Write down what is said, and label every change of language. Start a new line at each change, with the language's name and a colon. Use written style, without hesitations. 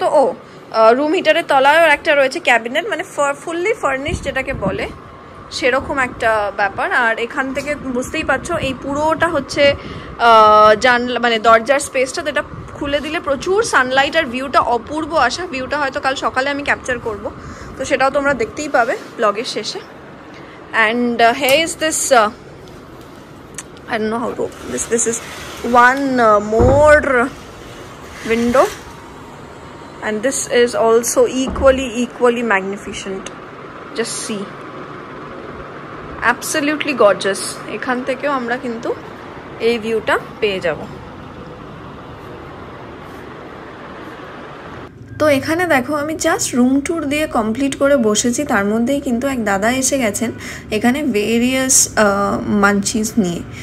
Bangla: তো রুম হিটারের তলায়ও একটা রয়েছে ক্যাবিনেট, মানে ফুললি ফার্নিশ যেটাকে বলে সেরকম একটা ব্যাপার। আর এখান থেকে বুঝতেই পারছো এই পুরোটা হচ্ছে জানলা, মানে দরজার স্পেসটা, যেটা খুলে দিলে প্রচুর সানলাইট আর ভিউটা অপূর্ব আসা। ভিউটা হয়তো কাল সকালে আমি ক্যাপচার করব, তো সেটাও তোমরা দেখতেই পাবে ব্লগের শেষে।
English: And here is this I don't know how to open this. This is one more window, and this is also equally magnificent. Just see, absolutely gorgeous.
Bangla: এখান থেকেও আমরা কিন্তু এই ভিউটা পেয়ে যাব। তো এখানে দেখো আমি জাস্ট রুম ট্যুর দিয়ে কমপ্লিট করে বসেছি, তার মধ্যেই কিন্তু এক দাদা এসে গেছেন এখানে ভেরিয়াস মাঞ্চিস নিয়ে।